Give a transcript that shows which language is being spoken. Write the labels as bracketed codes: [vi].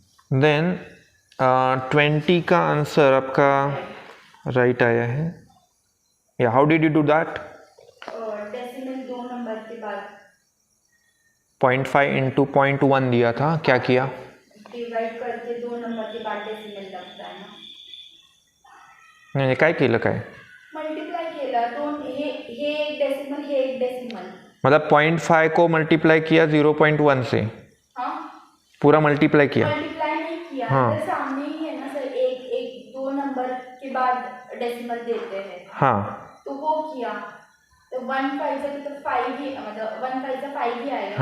[hi] Then 20 का answer आपका right आया है. [en] Yeah, how did you do that? [hi] Decimal 2 number के बाद 0.5 इंटू 0.1 दिया था, क्या किया? डिवाइड करके 2 नंबर के बाद डेसिमल लगता है ना. [mr] नाही, काय केलं काय? मल्टिप्लाय केलं. दोन हे एक डेसिमल, हे एक डेसिमल. [hi] मतलब 0.5 को मल्टीप्लाई किया 0.1 से, हाँ, पूरा मल्टीप्लाई किया. मल्टीप्लाई नहीं किया. हाँ. तो सामने ही है ना सर, एक 2 नंबर के बाद डेसिमल देते हैं. हाँ, तो वो किया, तो 1 5 से तो 5 ही, मतलब 1 5 से 5 ही आएगा.